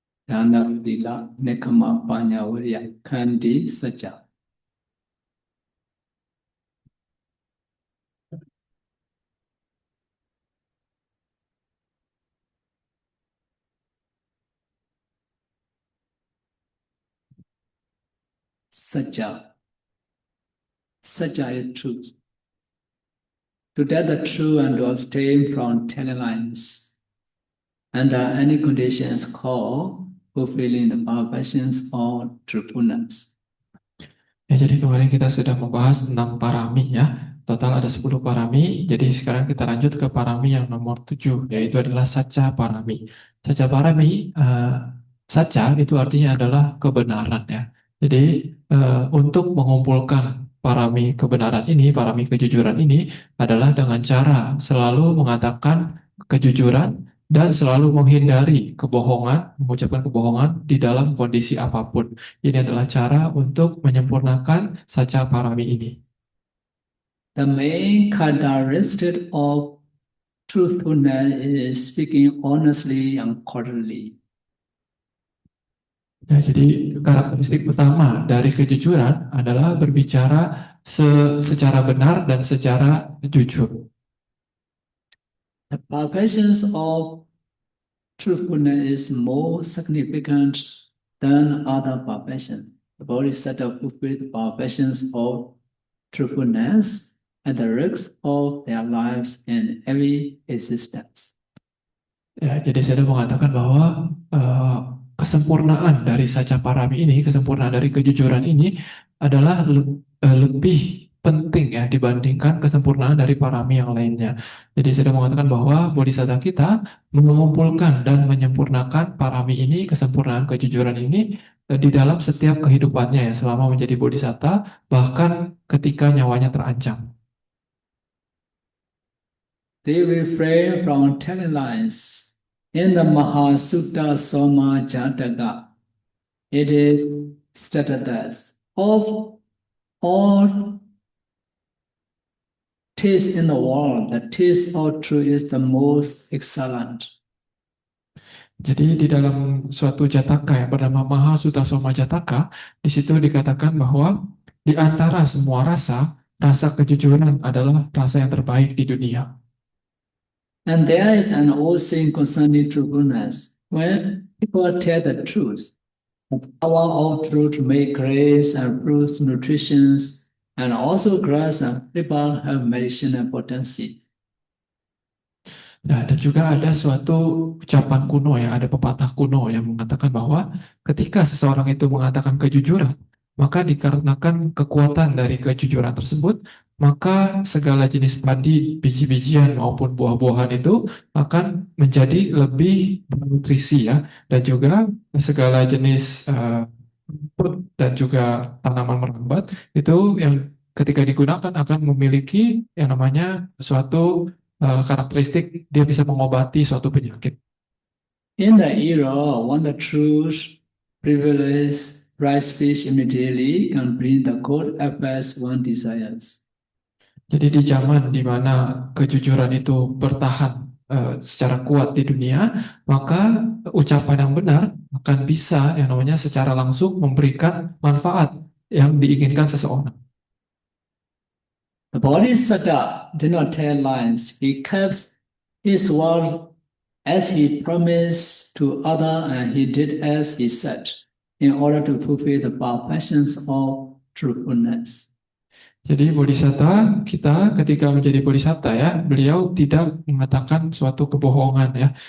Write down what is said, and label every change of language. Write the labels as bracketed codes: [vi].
[en] ဒါနသီလနေခမပါညာဝရိယခန္တီစัจ जा Satya. Satya is truth. To tell the truth and to abstain from telling lies under any conditions called fulfilling the perfections of truthfulness. [id] Ya, jadi kemarin kita sudah membahas tentang parami ya. Total ada 10 parami. Jadi sekarang kita lanjut ke parami yang nomor 7, yaitu adalah saca parami. Saca parami, saca itu artinya adalah kebenaran ya. Jadi untuk mengumpulkan parami kebenaran ini, parami kejujuran ini adalah dengan cara selalu mengatakan kejujuran dan selalu menghindari kebohongan, mengucapkan kebohongan di dalam kondisi apapun. Ini adalah cara untuk menyempurnakan saca parami ini. [en] The main characteristic of truthfulness is speaking honestly and correctly. [id] Ya, jadi karakteristik utama dari kejujuran adalah berbicara secara benar dan secara jujur. [en] The perfections of truthfulness is more significant than other perfections. The Bodhisattva fulfill the perfections of truthfulness at the risk of their lives in every existence. [id] Ya, jadi saya mengatakan bahwa kesempurnaan dari saca parami ini, kesempurnaan dari kejujuran ini adalah lebih penting ya dibandingkan kesempurnaan dari parami yang lainnya. Jadi saya sudah mengatakan bahwa bodhisatta kita mengumpulkan dan menyempurnakan parami ini, kesempurnaan kejujuran ini di dalam setiap kehidupannya ya selama menjadi bodhisatta, bahkan ketika nyawanya terancam. [en] They refrain from telling lies. In the Mahasutta Soma Jataka, it is stated that of all taste in the world, the taste of truth is the most excellent. [id] Jadi di dalam suatu jataka yang bernama Mahasutasoma Jataka, di situ dikatakan bahwa di antara semua rasa, rasa kejujuran adalah rasa yang terbaik di dunia. [en] And there is an old saying concerning truthfulness. When people tell the truth, the power of truth to make grace and fruits, nutrition, and also grass and people have medicinal potency. [id] Nah, dan juga ada suatu ucapan kuno ya, ada pepatah kuno yang mengatakan bahwa ketika seseorang itu mengatakan kejujuran, maka dikarenakan kekuatan dari kejujuran tersebut, maka segala jenis padi, biji-bijian maupun buah-buahan itu akan menjadi lebih bernutrisi ya, dan juga segala jenis rumput dan juga tanaman merambat itu yang ketika digunakan akan memiliki yang namanya suatu karakteristik dia bisa mengobati suatu penyakit. [en] In the era when the truth prevails, right speech immediately can bring the good effects one desires. [id] Jadi di zaman di mana kejujuran itu bertahan secara kuat di dunia, maka ucapan yang benar akan bisa yang namanya secara langsung memberikan manfaat yang diinginkan seseorang. [en] The Bodhisattva did not tell lies. He kept his word as he promised to other, and he did as he said, in order to fulfill the perfections of truthfulness. [id] Jadi bodhisatta kita ketika menjadi bodhisatta ya, beliau tidak mengatakan suatu kebohongan ya.